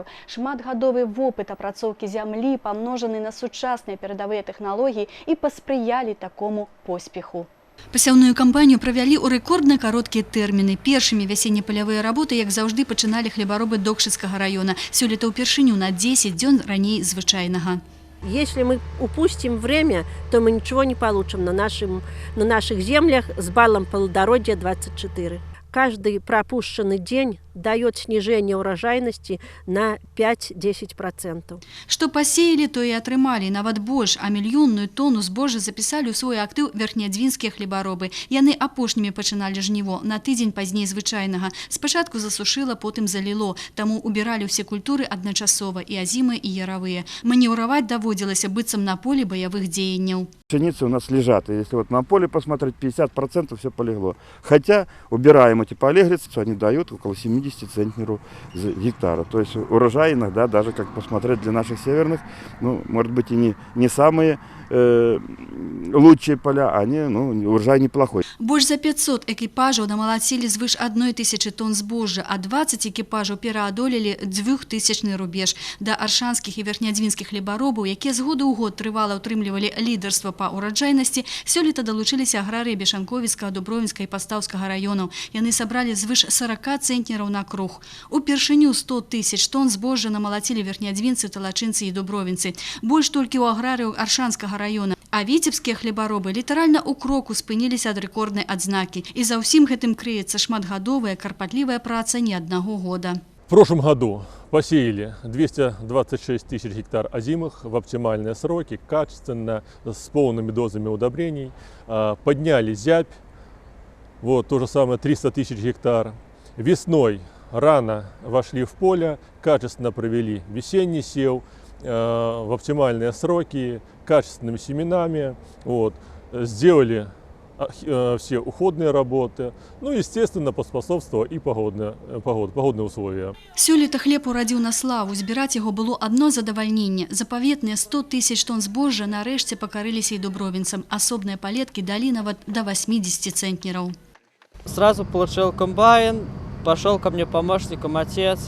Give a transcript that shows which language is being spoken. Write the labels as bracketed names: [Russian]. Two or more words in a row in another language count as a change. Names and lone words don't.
[Belarusian] Шматгадовы вопыт апрацоўкі зямлі, памножаны на сучасныя перадавыя тэхналогіі, і паспрыялі такому поспеху. Пасяўную кампанію правялі ў рэкордна кароткія тэрміны. Першымі вясенне-палявыя работы, як заўжды, пачыналі хлебаробы Докшыцкага района. Сёлета ўпершыню на 10 дзён раней звычайнага. [Russian] Если мы упустим время, то мы ничего не получим на наших землях с баллом плодородия 24. Каждый пропущенный день дает снижение урожайности на 5-10%. [Belarusian] Што пасеялі, то і атрымалі нават больш, а мільённую тону збожжа запісалі ў свой актыў верхнядзвінскія хлебаробы. Яны апошнімі пачыналі жніво, на тыдзень пазней звычайнага. Спачатку засушыла, потым заліло, таму убіралі ўсе культуры адначасова, і азімы, і яравыя. Манеўраваць даводзілася быццам на полі баявых дзеянняў. [Russian] Пшеницы у нас лежат, и если вот на поле посмотреть, 50% все полегло. Хотя убираем эти полегрицы, они дают около 70 центнеров с гектара. То есть урожай иногда, даже как посмотреть для наших северных, ну, может быть и не самые лучшие поля, они, урожай неплохой. [Belarusian] Больш за 500 экіпажаў намалацілі звыш 1000 тонн збожжа, а 20 экіпажаў пераадолелі 2000-ны рубеж. Да аршанскіх і верхнядзвінскіх хлебаробаў, якія з году ў год трывала ўтрымлівалі лідарства па ураджайнасці, сёлета далучыліся аграрыі Бешанковіцкага, Дубровінска і Пастаўскага раёнаў. Яны сабралі звыш 40 цэнтнераў на круг. Упершыню 100 тысяч тонн збожжа намалацілі верхнядзвінцы, талачынцы і дубровінцы. Больш толькі ў аграрыяў Аршанскага района. А віцебскія хлебаробы літаральна ў кроку спыніліся ад рэкорднай адзнакі. І за ўсім гэтым крыецца шматгадовая карпатлівая праца не аднаго года. [Russian] В прошлом году посеяли 226 тысяч гектар озимых в оптимальные сроки, качественно, с полными дозами удобрений. Подняли зябь, вот то же самое 300 тысяч гектар. Весной рано вошли в поле, качественно провели весенний сев в оптимальные сроки, качественными семенами, вот, сделали все уходные работы, естественно, поспособствовало и погодные условия. [Belarusian] Сёлета хлеб урадзіў на славу, збіраць яго было одно задавальненне. Запаветныя 100 тысяч тонн збожжа нарэшце пакарыліся і дубровінцам. Асобныя палеткі далі нават до 80 центнераў. [Russian] Сразу получил комбайн, пошел ко мне помощником отец.